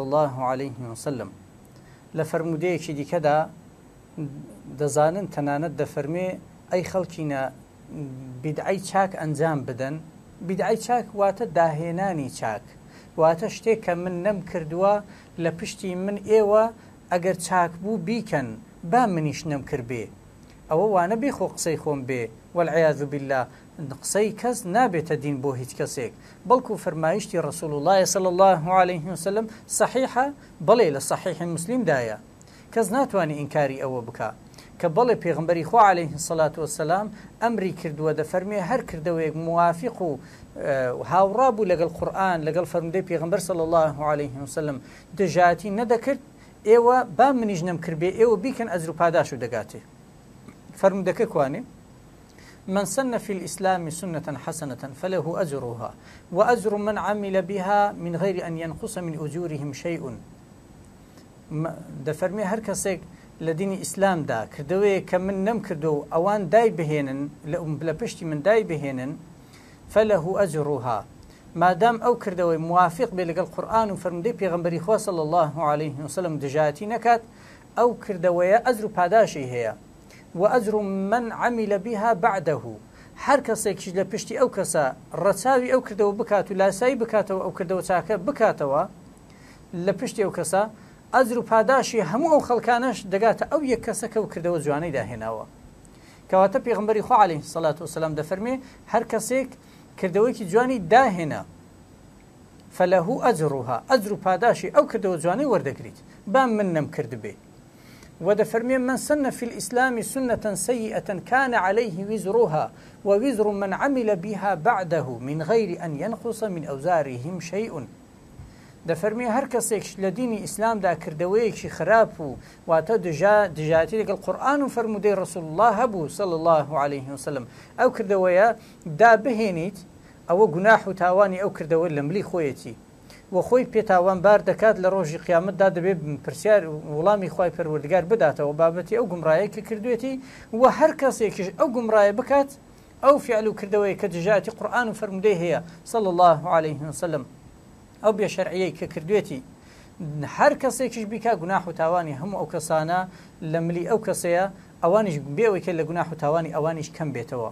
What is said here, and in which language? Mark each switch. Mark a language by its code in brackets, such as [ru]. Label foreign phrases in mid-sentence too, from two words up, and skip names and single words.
[ar] الله عليه وسلم [ckb] لە فەرمودەیەکی دیکەدا دەزانن تەنانەت دەفەرمێ ئەی خەڵکینە بیدعەی چاک ئەنجام بدەن بیدعەی چاک واتە داهێنانی چاک واتە شتێک کە من نەم کردووە لە پشتی من ئێوە ئەگەر چاک بوو بیکەن با منیش نەم کرد بێ ئەوە وانە بێ خۆ قسەی خۆم بێ [ar] والعیاذ بالله [ckb] قسەی کەس نابێتە دین بۆ هیچ کەسێک بەڵکو فەرمایشتی [ar] ڕسول الله صلی الله عليه وسلم [ckb] صحیحە بەڵێ لە صحیح مسلمدایە کەس ناتوانێت ئینکاری ئەوە بکە کە بەڵێ پێغمبەری خوا [ar] عليه الصلاة والسلام [ckb] ئەمری کردووە دەفەرمێ هەر کردەوەیەک موافق و هاوڕا بوو لەگەڵ قورئان لەگەڵ فەرمودەی پێغمبەر [ar] صلی الله عليه وسلم [ckb] دژاتی نەدەکرد ئێوە با منیش نەم کرد بێ ئێوە بیکەن ئەجر و پاداش و دەگاتێ فەرمودەکە کوانێ [ar] من سن في الإسلام سنة حسنة فله أجرها وأجر من عمل بها من غير أن ينقص من أجورهم شيء [ckb] دەفەرمێ هەر کەسێک لە دینی ئیسلامدا کردەوەیە کە من نەم کردو و ئەوان دای بهێنن لە پشتی من دای بهێنن [ar] فله أجرها [ckb] مادام ئەو کردەوەی موافق بێ لەگەڵ قورئان و فەرمودەی پێغەمبەری خوا [ar] صلی الله عليه وسلم [ckb] دژاتی نەکات ئەو کردەوەیە ئەجر و پاداشی هەیە [ar] وأجر من عمل بها بعده [ckb] هەر کەسێکیش لە پشتی ئەو کەسە ڕەچاوی ئەو کردەوە بکات و لاسایی بکاتەوە ئەو کردەوە چاکە بکاتەوە لە پشتی ئەو کەسە ئەجر و پاداشی هەموو ئەو خەڵکانەش دەگاتە ئەو یەک کەسە کە ئەو کردەوە جوانەی داهێناوە کەواتە پێغەمبەری خوا [ar] عەلەیهی سەڵات وسەلام [ckb] دەفەرمێ هەر کەسێک کردەوەیەکی جوانی داهێنا [ar] فەلەهو ئەجڕها [ckb] ئەجر و پاداشی ئەو کردەوە جوانەی وەردەگریت با من نەم کرد بێ ودفرمي [ar] من سن في الإسلام سنة سيئة كان عليه وزرها ووزر من عمل بها بعده من غير أن ينقص من أوزارهم شيء [ckb] دفرمي هر کەسێک لە دینی ئیسلامدا کردەوەیەکی خراپ و واتە دژاتی لەگەڵ قورئان و فەرمودەی ڕسول الله هەبوو [ar] صلی الله عليه وسلم [ckb] ئەو کردەوەیە دابهێنیت ئەوە گوناح و تاوانی ئەو کردەوە لە ملی خۆیەتی و خۆی پێتاوانبار دەکات لە ڕۆژی قیامەتدا دەبێت پرسیار وەڵامی خوای پەروەردگار بداتەوە بابەتی ئەو گومڕایە کە کردوێتی و هەر کەسێکیش ئەو گومڕایە بکات ئەو فعل و کردەوەی کە دژاتی قورئان و فەرمودەی هەیە [ar] صلی الله عليه وسلم [ckb] ئەو بێشەرعیەی کە کردوێتی هەر کەسێکیش بیکا گوناح و تاوانی هەموو ئەو کەسانە لە ملی ئەو کەسەیە ئەوانیش بێەوەی کە لە گوناح و تاوانی ئەوانیش کەم بێتەوە.